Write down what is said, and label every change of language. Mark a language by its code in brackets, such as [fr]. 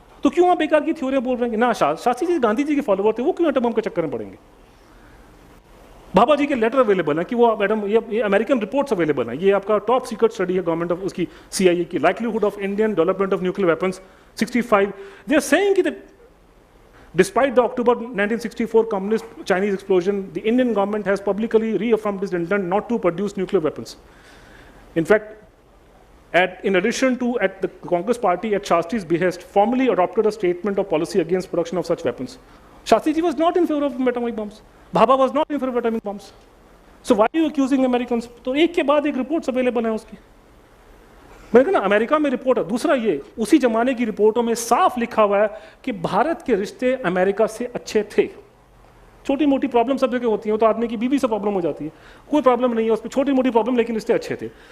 [hi] तो क्यों आप बेकार की थ्योरी बोल रहे हैं? ना शास्त्री जी गांधी जी के फॉलोवर थे, वो क्यों एटम बम के चक्कर में पड़ेंगे? भाभा जी के लेटर अवेलेबल है कि वो एटम, ये अमेरिकन रिपोर्ट्स अवेलेबल हैं। ये आपका टॉप सीक्रेट स्टडी है गवर्नमेंट ऑफ उसकी सीआईए की, likelihood of Indian development of nuclear weapons 65। [en] They are saying कि despite the October 1964 communist Chinese explosion, the Indian government has publicly reaffirmed its intent not to produce nuclear weapons. In fact, in addition to at the Congress party at Shastri's behest formally adopted a statement of policy against production of such weapons. Shastri ji was not in favor of atomic bombs. Bhabha was not in favor of atomic bombs. So why are you accusing Americans? [hi] तो एक के बाद एक reports available है उसकी। मैंने कहा ना अमेरिका में रिपोर्ट है। दूसरा ये उसी जमाने की रिपोर्टों में साफ लिखा हुआ है कि भारत के रिश्ते अमेरिका से अच्छे थे। छोटी मोटी प्रॉब्लम सब जगह होती है, तो आदमी की बीवी से प्रॉब्लम हो जाती है, कोई प्रॉब्लम नहीं है उस पर, छोटी मोटी प्रॉब्लम, लेकिन रिश्ते अच्छे थे।